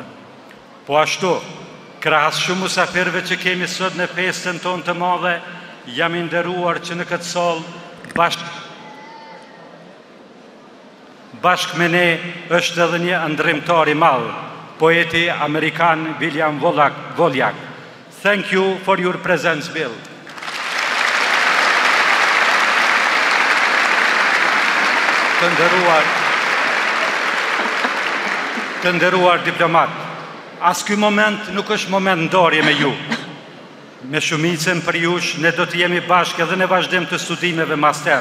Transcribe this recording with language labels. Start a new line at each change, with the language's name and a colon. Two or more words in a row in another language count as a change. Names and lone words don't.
Albanian: Po ashtu, krahas shumë mysafirëve që kemi sot në festën tonë të madhe, jam i nderuar që në këtë sallë bashk me ne është edhe një ndrimtar i madh, poeti amerikan William Wolyach,
English: Thank you for your presence, Bill.
Albanian: Të nderuar diplomat, as ky moment nuk është moment ndarje me ju. Me shumicën për jush, ne do të jemi bashkë edhe në vazhdim të studimeve master.